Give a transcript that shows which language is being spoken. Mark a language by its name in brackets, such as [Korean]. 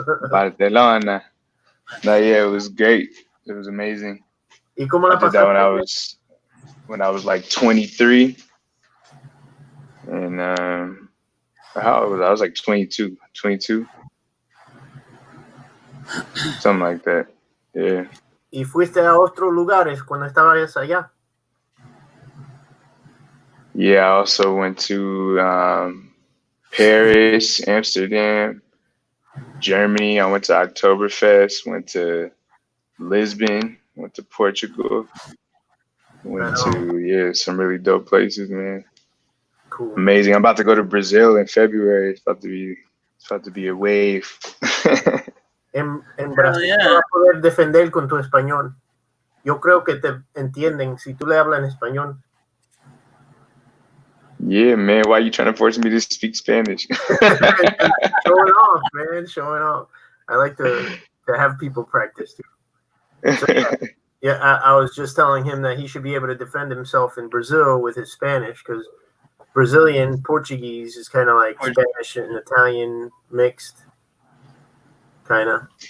[English] Barcelona. No, yeah, it was great. It was amazing. [Spanish] ¿Y cómo [English] I [Spanish] la [English] did that [Spanish] pasaste? [English] when I was like 23, and how old was I? I was like 22, something like that. Yeah. [Spanish] ¿Y fuiste a otros lugares cuando estabas allá? [English] Yeah, I also went to Paris, Amsterdam, Germany. I went to Oktoberfest, went to Lisbon, went to Portugal, went to some really dope places, man. Cool. Amazing. I'm about to go to Brazil in February. It's about to be a wave. [Spanish] En Brasil te vas a poder defender con tu español. Yo creo que te entienden si tú le hablas en español. [English] Yeah, man. Why are you trying to force me to speak Spanish? Showing off, man. Showing off. I like to have people practice too. So, I was just telling him that he should be able to defend himself in Brazil with his Spanish because Brazilian Portuguese is kind of like Spanish and Italian mixed, kind of.